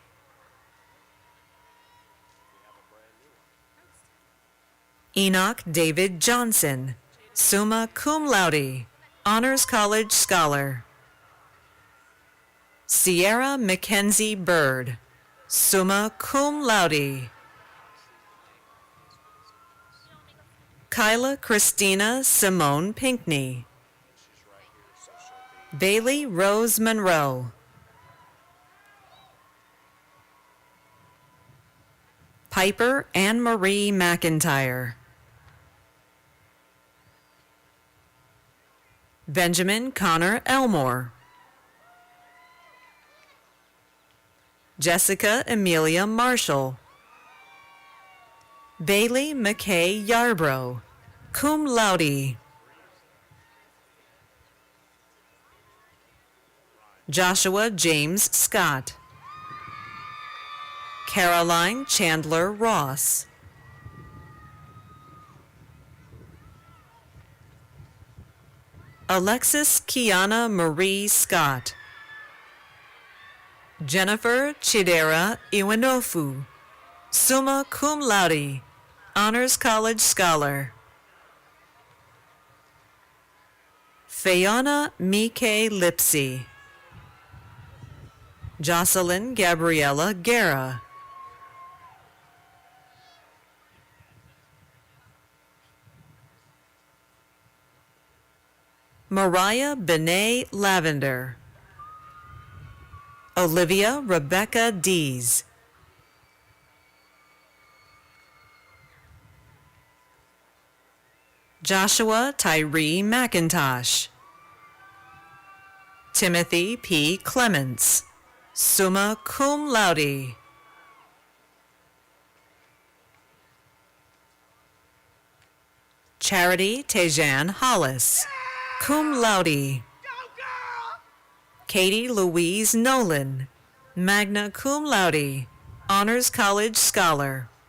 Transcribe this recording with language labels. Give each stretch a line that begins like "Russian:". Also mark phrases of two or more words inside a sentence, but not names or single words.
English: Enoch David Johnson,
Latin: summa cum laude,
English: Honors College Scholar. Sierra Mackenzie Bird,
Latin: summa cum laude.
English: Kyla Christina Simone Pinkney. Bailey Rose Monroe. Piper Anne Marie McIntyre. Benjamin Connor Elmore. Jessica Amelia Marshall. Bailey McKay Yarbrough,
Latin: cum laude.
English: Joshua James Scott. Caroline Chandler Ross. Alexis Kiana Marie Scott. Jennifer Chidera Iwanofu,
Latin: summa cum laude,
English: Honors College Scholar. Fayana Mike Lipsy. Jocelyn Gabriella Guerra. Mariah Benet Lavender. Olivia Rebecca Dees. Joshua Tyree McIntosh. Timothy P. Clements,
Latin: summa cum laude.
English: Charity Tejan Hollis,
Latin: cum laude.
English: Katie Louise Nolan,
Latin: magna cum laude,
English: Honors College Scholar.